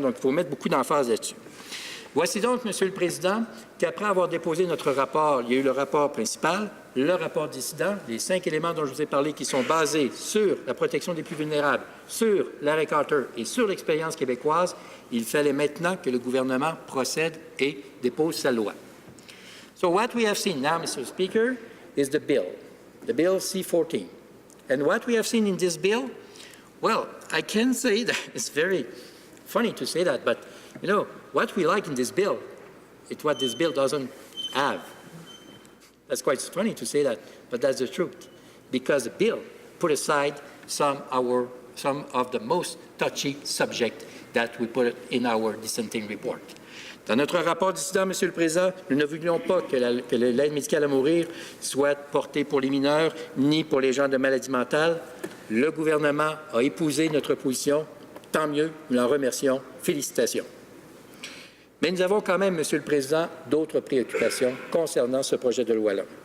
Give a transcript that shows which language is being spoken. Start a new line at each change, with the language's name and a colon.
French: Donc, il faut mettre beaucoup d'emphase là-dessus. Voici donc, Monsieur le Président, qu'après avoir déposé notre rapport, il y a eu le rapport principal, le rapport dissident, les 5 éléments dont je vous ai parlé qui sont basés sur la protection des plus vulnérables, sur l'arrêt Carter et sur l'expérience québécoise, il fallait maintenant que le gouvernement procède et dépose sa loi.
English: So what we have seen now, Mr. Speaker, is the bill C-14. And what we have seen in this bill, well, I can say that it's very funny to say that, but, you know, what we like in this bill is what this bill doesn't have. That's quite funny to say that, but that's the truth. Because the bill put aside some of the most touchy subjects that we put in our dissenting report.
French: Dans notre rapport dissident, Monsieur le Président, nous ne voulions pas que l'aide médicale à mourir soit portée pour les mineurs ni pour les gens de maladie mentale. Le gouvernement a épousé notre position. Tant mieux, nous l'en remercions. Félicitations. Mais nous avons quand même, Monsieur le Président, d'autres préoccupations concernant ce projet de loi-là.